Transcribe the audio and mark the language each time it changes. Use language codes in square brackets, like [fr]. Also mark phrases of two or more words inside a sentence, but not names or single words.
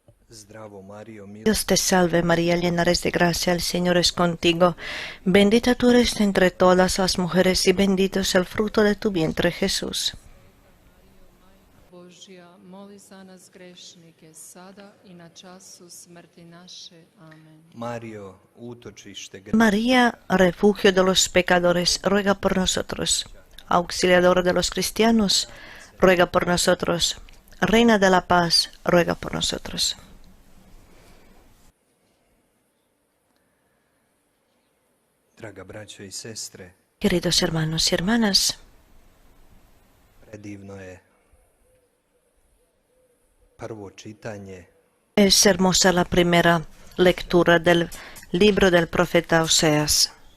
[es] Dios te salve María, llena eres de gracia, el Señor es contigo. Bendita tú eres entre todas las mujeres y bendito es el fruto de tu vientre, Jesús. [hr] Božja, moli za nas grešnike, sada i na času smrti naše. Amen. [es] María, refugio de los pecadores, ruega por nosotros. Auxiliadora de los cristianos, ruega por nosotros. Reina de la paz, ruega por nosotros. Queridos hermanos y hermanas, es hermosa la primera lectura del libro del profeta Oseas.